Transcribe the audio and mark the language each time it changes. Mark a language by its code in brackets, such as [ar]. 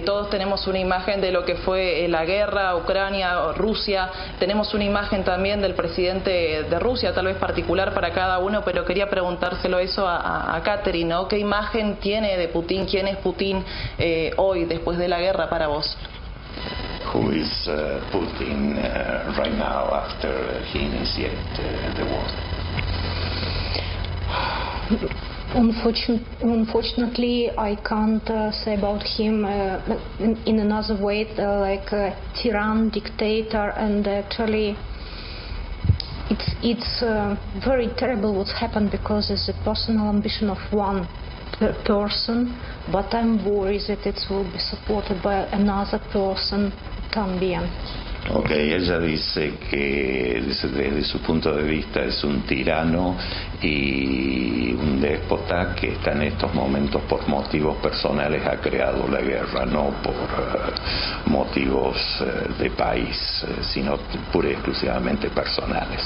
[es] Todos tenemos una imagen de lo que fue la guerra, Ucrania, Rusia. Tenemos una imagen también del presidente de Rusia, tal vez particular para cada uno, pero quería preguntárselo eso a Catherine, ¿no? ¿Qué imagen tiene de Putin? ¿Quién es Putin hoy, después de la guerra, para vos? [en] Who is Putin right now after he initiated the war? Unfortunately, I can't say about him in another way, like a tyrann, dictator, and actually it's very terrible what's happened, because it's a personal ambition of one person, but I'm worried that it will be supported by another person [es] también. Ok, ella dice que desde su punto de vista es un tirano y un déspota que está en estos momentos por motivos personales ha creado la guerra, no por motivos de país, sino pura y exclusivamente personales.